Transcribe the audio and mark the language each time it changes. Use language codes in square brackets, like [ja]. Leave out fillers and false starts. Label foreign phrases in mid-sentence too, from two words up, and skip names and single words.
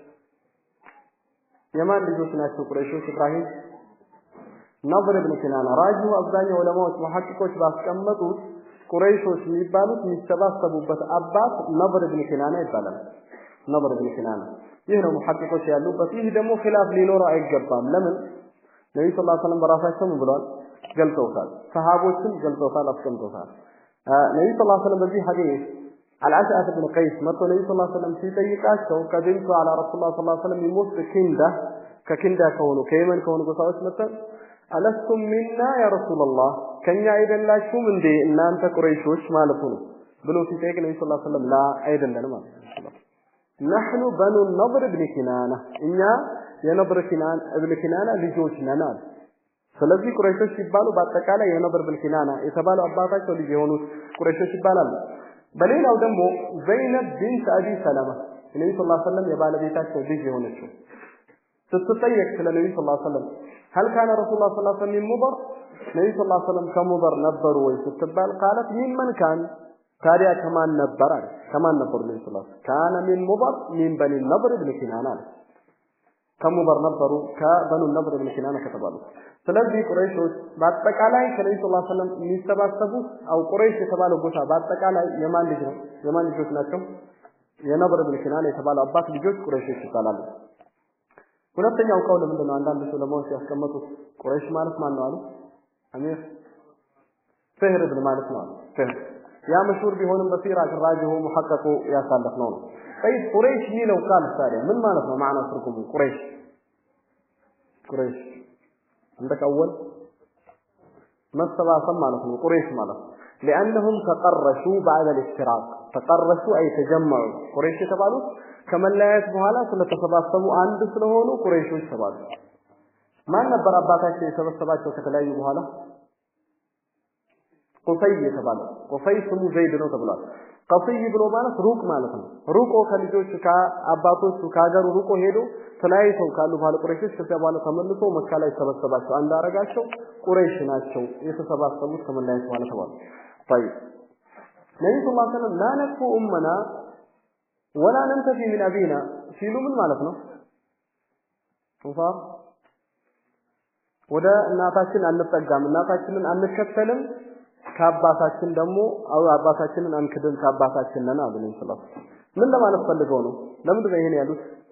[am] የማን ልጆች ናቸው ቁረይሾች ኢብራሂም ነብር ኢብኑ ኪናና ራጁ አብዛኛው ዑለማዎች ሙሐቂቆች ባስቀመጡት ቁረይሾች የሚባሉት የሚሰባሰቡበት አባት ነብር ኢብኑ ኪናና ይባላል ነብር ኢብኑ ኪናና ይህ ነው ሙሐቂቆች ያሉበት ይህ ደግሞ ኺላፍ ሊኖረው አይገባም ለምን ነብዩ [ar] صلى الله عليه وسلم [am] በራሳቸው ምን ብለዋል ገልጸውታል ሰሃቦችም ገልጸውታል አስቀምጠውታል ነብዩ [ar] صلى الله عليه وسلم [am] በዚህ ሐዲስ አልዓሻአት ኢብኑ ቀይስ መጥቶ ነብዩ [ar] صلى الله عليه وسلم [am] ሲጠይቃቸው [ar] قدمت على [am] ረሱላህ [ar] صلى الله عليه وسلم [am] ይሞት ከኪንዳ ከሆኑ ከየመን ከሆኑ ጎሳዎች መጥተው [ar] ألستم منا يا رسول الله [am] ከኛ አይደላችሁም እንዴ እናንተ ቁረይሾች ማለት ነው ብሎ ሲጠይቅ ነብዩ [ar] صلى الله عليه وسلم [am] ላ አይደለንም ማለት ነው [ar] نحن بنو النضر ابن كنانة إننا [am] የነብር ኪናን እብን ኪናና ልጆች ነን አለ ስለዚህ ቁረይሾች ሲባሉ በአጠቃላይ የነብር ኢብን ኪናና የተባለው አባታቸው ልጅ የሆኑት ቁረይሾች ይባላሉ በሌላው ደግሞ ዘይነብ ቢንት አቢ ሰለማ ነብዩ [ar] صلى الله عليه وسلم [am] የባለቤታቸው ልጅ የሆነችው ስትጠየቅ ስለ ነብዩ [ar] صلى الله عليه وسلم هل كان رسول الله صلى الله عليه وسلم من مضر [am] ነብዩ [ar] صلى الله عليه وسلم [am] ከሙضር ነበሩ ወይ ስትባል [ar] قالت ممن كان [am] ታዲያ ከማን ነበር አለ ከማን ነበር ነብዩ [ar] صلى الله عليه [am] ወሰለም [ar] كان من مضر من بني النضر ابن كنانة [am] ከሙضር ነበሩ ከበኑ ነብር ኢብን ኪናና ከተባሉ ስለዚህ ቁረይሾች በአጠቃላይ ከነብዩ [ar] صلى الله عليه وسلم [am] የሚሰባሰቡ አው ቁረይሽ የተባለው ጎሳ በአጠቃላይ የማን ልጅ ነው የማን ልጆች ናቸው የነብር ኢብን ኪናና የተባለው አባት ልጆች ቁረይሾች ይባላሉ ሁለተኛው ቀውል ምንድነው አንዳንድ ዑለማዎች ያስቀመጡት ቁረይሽ ማለት ማን ነው አሉ አሚር ፍህር ኢብን ማለት ነው ፍህር ያ መሽሁር ቢሆንም በሲራ ራጂሁ ሙሐቀቁ ያሳለፍ ነው [ar] طيب قريش [am] ሚለው ቃል ታዲያ ምን ማለት ነው ማዕና ትርጉሙ ቁረይሽ [ar] عندك اول [am] መሰባሰብ ማለት ነው ቁረይሽ ማለት [ar] لانهم تقرشوا بعد الافتراق تقرشوا اي تجمعوا [am] ቁረይሽ የተባሉት ከመለያየት በኋላ ስለተሰባሰቡ አንድ ስለሆኑ ቁረይሾች ተባሉ ማን ነበር አባታቸው የሰበሰባቸው ከተለያዩ በኋላ ቁፈይ የተባለው ቁፈይ ስሙ ዘይድ ነው ተብሏል ቀፍይ ብሎ ማለት ሩቅ ማለት ነው ሩቆ ከልጆቹ ከአባቶቹ ከሀገሩ ሩቆ ሄዶ ተለያይተው ካሉ በኋላ ቁረይሾች ከዚያ በኋላ ተመልሶ መካ ላይ ተሰበሰባቸው አንድ አረጋቸው ቁረይሽ ናቸው የተሰባሰቡት ከመለያየት በኋላ ተባሉ طيب ነብዩ [ar] صلى الله عليه وسلم لا نكفو أمنا ولا ننتفي من أبينا [am] ሲሉ ምን ማለት ነው ወደ እናታችን አንጠጋም እናታችንን አንከተልም ከአባታችን ደግሞ አባታችንን አንክድም ከአባታችን ነን አሉ ነብዩ [ar] صلى الله عليه وسلم [am] ምን ለማለት ፈልገው ነው ለምን ነው ይሄን ያሉት